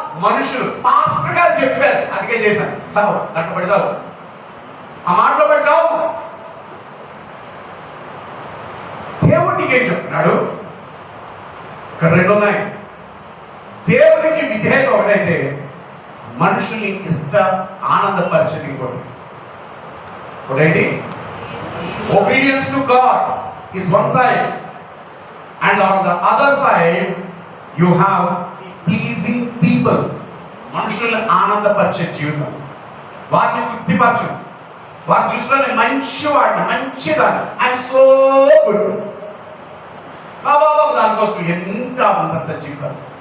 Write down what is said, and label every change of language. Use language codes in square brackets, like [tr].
[te] మనుషులు. పాస్టర్ గారు చెప్పారు, అందుకే చేశాను. సాగు దాంట్లో పడి చావు, ఆ మాటలో పడి చావు. దేవుడు నీకేం చెప్తున్నాడు? ఇక్కడ రెండు ఉన్నాయి. దేవుడికి విధేయత ఒకటైతే మనుషుల్ని ఆనందపరిచేది ఇంకోటి. ఒకటేంటి? [en] obedience to God is one side, and on the other side you have pleasing people. [te] మనుషుల్ని ఆనందపరిచే జీవితం, వారిని తృప్తిపరచు, వారి దృష్టిలో మంచివాడిని, మంచిదాన్ని, [en] I'm so good [te] బాబా దానికోసం ఎంత అంత జీవితం.